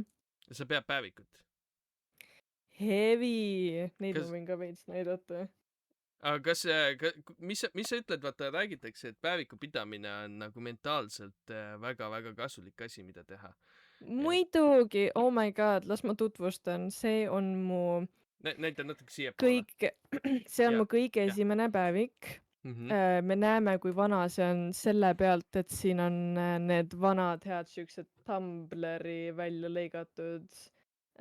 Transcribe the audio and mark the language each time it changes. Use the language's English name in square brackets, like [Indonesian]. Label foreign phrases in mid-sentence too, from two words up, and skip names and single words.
[Estonian] Sa pead päevikut? Heavy, neid ma võin ka veits näidata. Aga mis sa ütled, vaata räägitakse, et päeviku pidamine on nagu mentaalselt väga-väga kasulik asi, mida teha. Muidugi, [English] oh my god, [Estonian] las ma tutvustan, see on mu näita natuke siiapoole. see on mu kõige esimene päevik. Me näeme, kui vana see on selle pealt, et siin on need vanad head siuksed Tumblri välja lõigatud asjad.